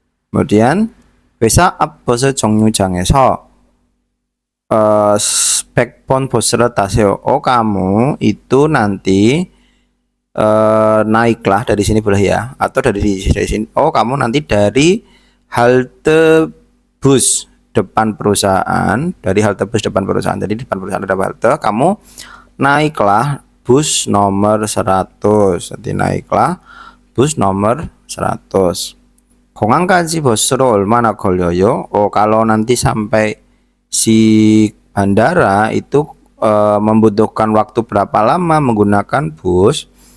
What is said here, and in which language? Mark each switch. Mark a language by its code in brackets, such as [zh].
[id] Kemudian [ko] 회사 앞 버스 정류장에서 100번 버스를 타세요. [id] kamu itu nanti naiklah dari sini boleh ya, atau dari sini. kamu nanti dari halte bus depan perusahaan, Jadi depan perusahaan ada halte, kamu naiklah bus nomor 100. Nanti naiklah bus nomor 100. [ko] 공항까지 버스로 얼마나 걸려요? [id] kalau nanti sampai si bandara itu membutuhkan waktu berapa lama menggunakan bus?